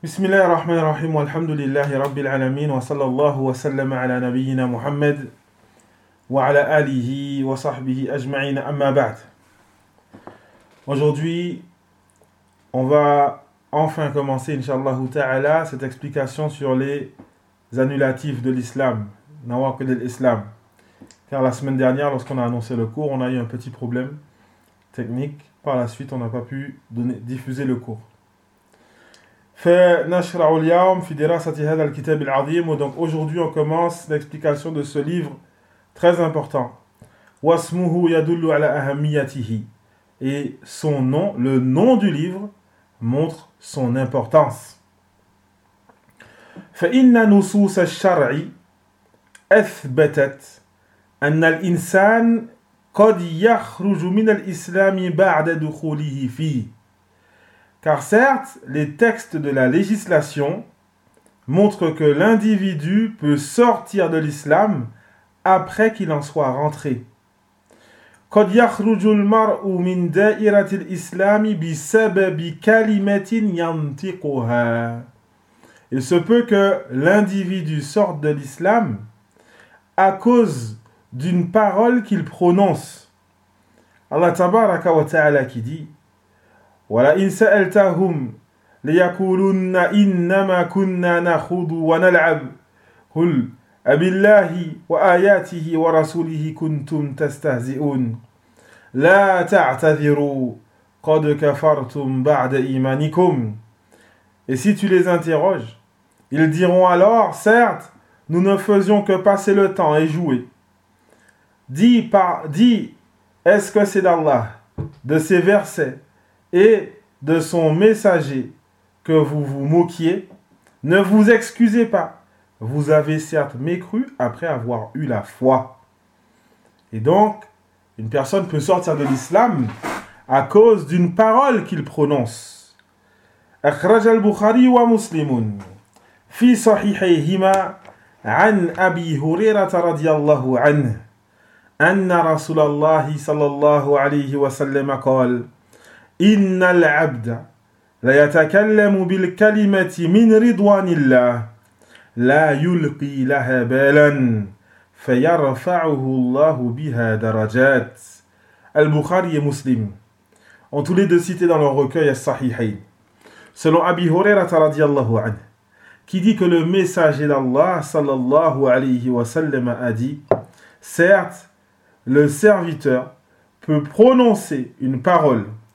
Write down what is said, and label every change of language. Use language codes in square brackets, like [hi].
[ar] بسم الله الرحمن الرحيم والحمد لله رب العالمين وصلى الله وسلم على نبينا محمد وعلى آله وصحبه أجمعين أما بعد. [fr] Aujourd'hui, on va enfin commencer, inshallah ta'ala, cette explication sur les annulatifs de l'islam, nawaqid al-islam. Car la semaine dernière, lorsqu'on a annoncé le cours, on a eu un petit problème technique. Par la suite, on n'a pas pu diffuser le cours. [ar] فنشرع اليوم في دراسة هذا الكتاب العظيم ودونك [fr] aujourd'hui on commence l'explication de ce livre très important. [ar] واسمه يدل على أهميته. [fr] Et son nom, le nom du livre, montre son importance. [ar] فإن نصوص الشرع أثبتت أن الإنسان قد يخرج من الإسلام بعد دخوله فيه. [fr] Car certes, les textes de la législation montrent que l'individu peut sortir de l'islam après qu'il en soit rentré. [ar] قَدْ يَخْرُجُ الْمَرْءُ مِنْ دَائِرَةِ الْإِسْلَامِ بِسَبَبِ كَلِمَةٍ يَنْتِقُهَا. [fr] Il se peut que l'individu sorte de l'islam à cause d'une parole qu'il prononce. [ar] Allah tabaraka wa ta'ala [fr] qui dit: [ar] وَلَئِنْ سَأَلْتَهُمْ لَيَقُولُنَّ إِنَّمَا كُنَّا نَخُوضُ وَنَلْعَبُ قُلْ أَبِاللَّهِ وَآيَاتِهِ وَرَسُولِهِ كُنْتُمْ تَسْتَهْزِئُونَ لَا تَعْتَذِرُوا قَدْ كَفَرْتُمْ بَعْدَ إِيمَانِكُمْ. [fr] Et si tu les interroges, ils diront alors: certes, nous ne faisions que passer le temps et jouer. Dis, est-ce que c'est d'Allah, de ses versets et de son messager que vous vous moquiez? Ne vous excusez pas, vous avez certes mécru après avoir eu la foi. Et donc, une personne peut sortir de l'islam à cause d'une parole qu'il prononce. [ar] أخرج البخاري ومسلم في صحيحيهما عن أبي هريرة رضي الله عنه أن رسول الله صلى الله عليه وسلم قال: إن العبد لا يتكلم بالكلمة من رضوان الله لا يلقي لها بالا فيرفعه الله بها درجات. [fr] البخاري ومسلم ont tous les deux cités dans leur recueil al-Sahihayn, selon Abi Hurayra radiyallahu anhu, qui dit que le messager d'Allah sallallahu alayhi wa sallam a dit: certes, le serviteur peut prononcer une parole.